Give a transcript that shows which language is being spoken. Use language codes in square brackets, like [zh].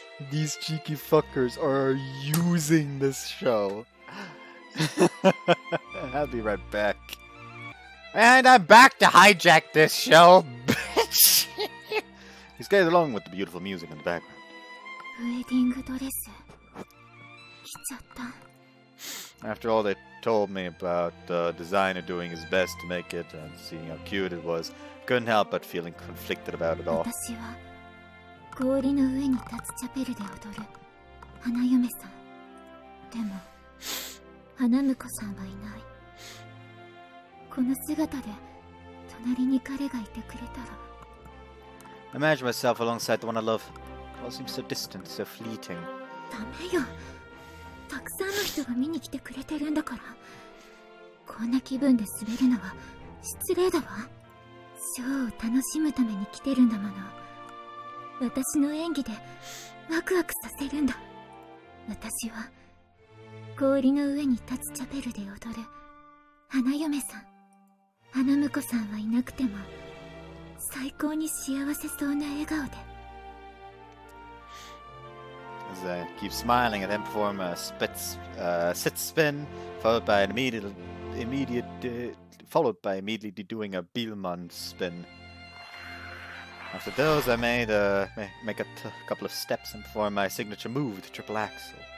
[en] These cheeky fuckers are using this show. I'll be right back. And I'm back to hijack this show, bitch! He's getting along with the beautiful music in the background. [ja] ウェディングドレス着ちゃった。 [en] After all they told me about the designer doing his best to make it and seeing how cute it was, couldn't help but feeling conflicted about it all. [ja] 私は氷の上に立つチャペルで踊る花嫁さん。でも花婿さんはいない。この姿で隣に彼がいてくれたら。 [en] Imagine myself alongside the one I love. It all seems so distant, so fleeting. [ja] ダメよ。たくさんの人が見に来てくれてるんだから。こんな気分で滑るのは失礼だわ。ショーを楽しむために来てるんだもの。私の演技でワクワクさせるんだ。私は氷の上に立つチャペルで踊る花嫁さん。花婿さんはいなくても最高に幸せそうな笑顔で。 [en] As I keep smiling at him, perform a sit spin, followed by immediately doing a Bielmann spin. After those, I make a couple of steps and perform my signature move, the triple axel.